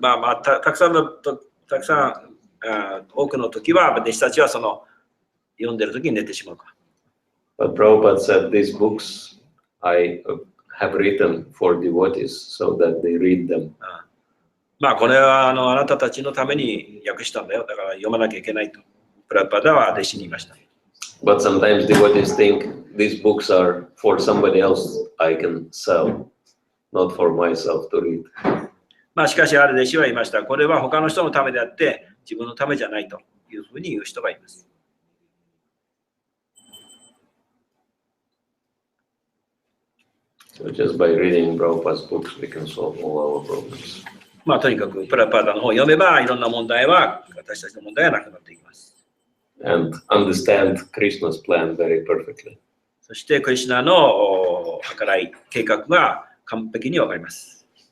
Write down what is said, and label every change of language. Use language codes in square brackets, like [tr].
[ja] たくさん多くの時は弟子たちはその読んでる時に寝てしまうから。 [en] But Prabhupada said these books I have written for devotees so that they read them. [ja] これはあなたたちのために訳したんだよ。だから読まなきゃいけないと。プラパダは弟子に言いました。 [en] But sometimes devotees think these books are for somebody else I can sell, not for myself to read. [ja] しかしある弟子は言いました。これは他の人のためであって自分のためじゃないというふうに言う人がいます。 [en] So just by reading Prabhupada's books, we can solve all our problems. [ja] とにかくプラパダの本を読めばいろんな問題は私たちの問題はなくなっていきます。 [en] and understand Krishna's plan very perfectly. [ja] そしてクリシュナの計らい計画が完璧にわかります。